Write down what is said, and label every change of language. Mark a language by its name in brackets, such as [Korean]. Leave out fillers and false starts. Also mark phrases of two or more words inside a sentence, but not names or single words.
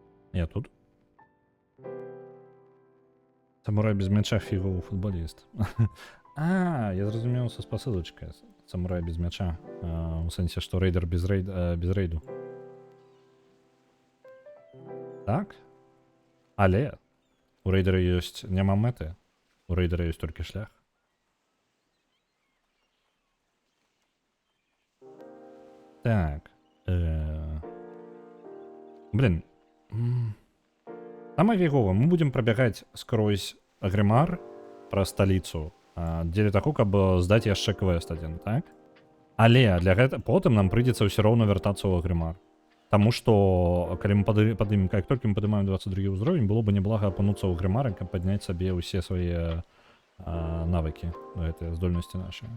[Ukrainian] Я тут. Самурай без мяча фіговий футболіст. А, я зрозумів, це посилочка. Самурай без мяча. У сенсі, що рейдер без рейду. Так? Але у рейдера есть нема мети. У рейдера есть тільки шлях. Так. [Russian] Блин. Самое фиговое, мы будем пробегать скрозь Агримар про столицу. [Belarusian] Дзеля таго, каб здаць яшчэ квест один, так? Але для гэта потым нам прыйдзецца ўсё роўна вяртацца ў Агримар. Таму што калі мы падымем, как толькі мы падымаем 22 ўзровень, было бы неблага апынуцца ў Агримары, каб падняць сабе ўсе свае навыкі, гэтыя здольнасці нашыя.